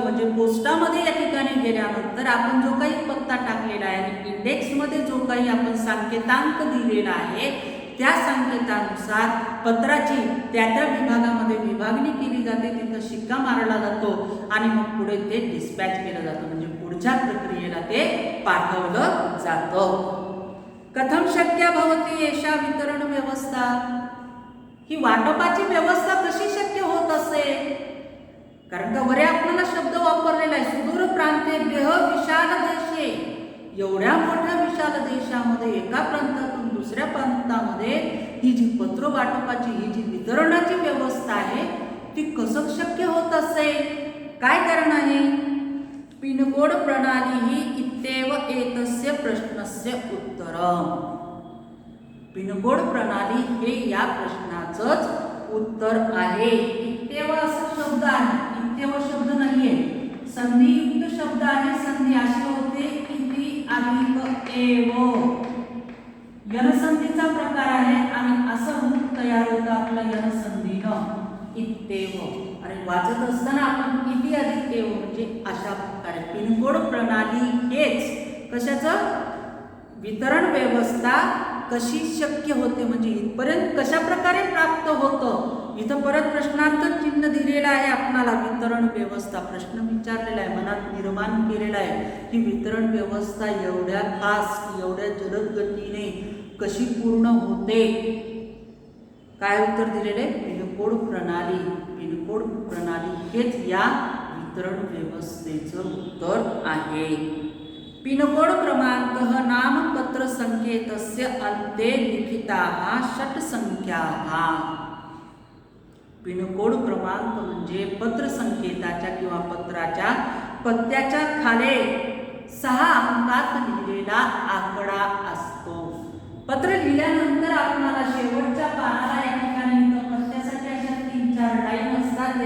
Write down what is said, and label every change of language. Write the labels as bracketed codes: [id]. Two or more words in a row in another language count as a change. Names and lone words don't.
[mr] म्हणजे पोस्टामध्ये या ठिकाणी गेल्यानंतर आपण जो काही पत्ता टाकलेला आहे, इंडेक्स मध्ये जो काही आपण संकेतांक दिलेला आहे, त्या संकेतानुसार पत्राची त्या विभागामध्ये विभागणी केली जाते. तिथं शिक्का मारला जातो आणि मग पुढे ते डिस्पॅच केलं जातं. म्हणजे पुढच्या प्रक्रियेला ते पाठवलं जातं. [sa] कथम शक्य भवती एषा वितरण व्यवस्था? [mr] ही वाटपाची व्यवस्था कशी शक्य होत असेल? कारण का वरे आपल्याला शब्द वापरलेला आहे, [sa] सुदूर प्रांतेभ्य विशाल देशे. [mr] एवढ्या मोठ्या विशाल देशामध्ये एका प्रांतातून दुसऱ्या प्रांतामध्ये ही जी पत्र वाटपाची ही जी वितरणाची व्यवस्था आहे ती कसं शक्य होत असेल? काय कारण आहे? पिनकोड प्रणाली ही [sa] इत्येव एतस्य प्रश्नस्य उत्तरम. [mr] पिनकोड प्रणाली हे या प्रश्नाचंच उत्तर आहे. इत्येव असा शब्द आहे, इत्येव शब्द नाहीये, संधियुक्त शब्द आहे. संधी अशी होते इति अधिक एव, यनसंधीचा प्रकार आहे आणि असं रूप तयार होतं आपलं यनसंधीनं, इत्येव. आणि वाचत असताना आपण इति अधिक एव म्हणजे अशा प्रकारे पिनकोड प्रणाली हेच कशाचं? वितरण व्यवस्था कशी शक्य होते, म्हणजे इथपर्यंत कशा प्रकारे प्राप्त होतं. इथं परत प्रश्नार्थ चिन्ह दिलेलं आहे आपणाला. वितरण व्यवस्था प्रश्न विचारलेला आहे, मनात निर्माण केलेला आहे की वितरण व्यवस्था एवढ्या फास्ट, एवढ्या जलद गतीने कशी पूर्ण होते. काय उत्तर दिलेले? पिनकोड प्रणाली. पिनकोड प्रणाली हेच या वितरण व्यवस्थेचं उत्तर आहे. [sa] पिनकोड क्रमांक नामपत्र संकेतस्य अन्ते लिखिताः षट संख्याः. [mr] पिनकोड क्रमांक म्हणजे पत्र संकेताच्या किंवा पत्राच्या पत्त्याच्या खाली 6 अंकात लिहिलेला आकडा असतो. पत्र लिहिल्यानंतर आपल्याला शेवटच्या पानाला या ठिकाणी पत्त्यासाठी अशा 3-4 लाईन असतात.